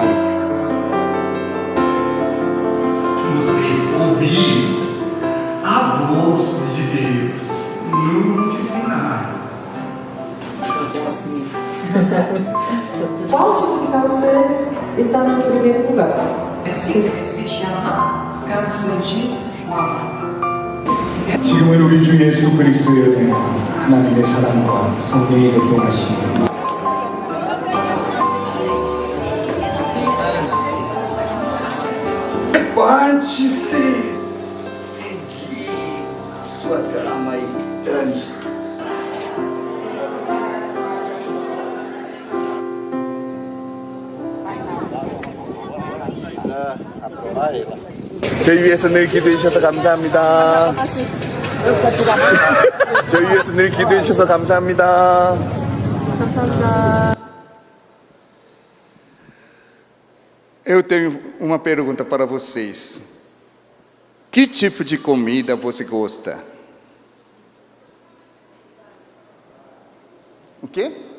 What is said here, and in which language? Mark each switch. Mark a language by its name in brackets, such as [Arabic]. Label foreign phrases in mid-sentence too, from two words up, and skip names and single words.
[Portuguese] Vocês ouviram a voz de Deus no Sinai. Qual tipo de câncer está no primeiro lugar? se chama câncer de mama. [Korean] 지금은 우리 주 예수 그리스도의 은혜와 하나님의 사랑과 성령의 교통하심이 [Portuguese] Levante-se, ergue sua cama e ande. [Korean] 저희 위해서 늘 기도해 주셔서 감사합니다. 저희 위해서 늘 기도해 주셔서 감사합니다. [Portuguese] Eu tenho uma pergunta para vocês. Que tipo de comida você gosta? O quê?